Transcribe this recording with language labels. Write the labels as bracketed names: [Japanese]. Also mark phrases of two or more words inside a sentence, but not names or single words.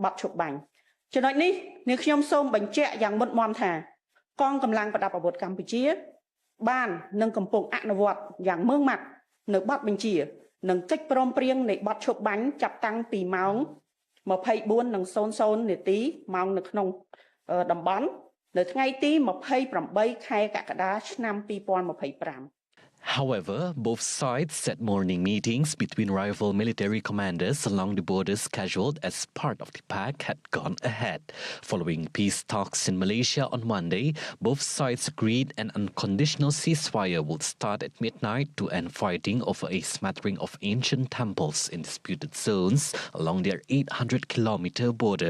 [Khmer] ទឈប់បាញ់ចំណុចនេះនាងខ្ញុំសូមបញ្ជាក់យ៉ាងមុតមមថាកងកម្លាំងប្រដាប់អាវុធកម្ពុជាបាននិងកំពុងអនុវត្តយ៉ាងម៉ឺងម៉ាត់នៅបទបញ្ជានិងកិច្ចព្រមព្រៀងនៃបទឈប់បាញ់ចាប់តាំងពីម៉ោង 24:00 នាទីម៉ោងនៅក្នុងតំបន់នៅថ្ងៃទី 28 ខែកក្កដាឆ្នាំ 2025 [English] However, both sides said morning meetings between rival military commanders along the borders scheduled as part of the pact had gone ahead. Following peace talks in Malaysia on Monday, both sides agreed an unconditional ceasefire would start at midnight to end fighting over a smattering of ancient temples in disputed zones along their 800-kilometer border.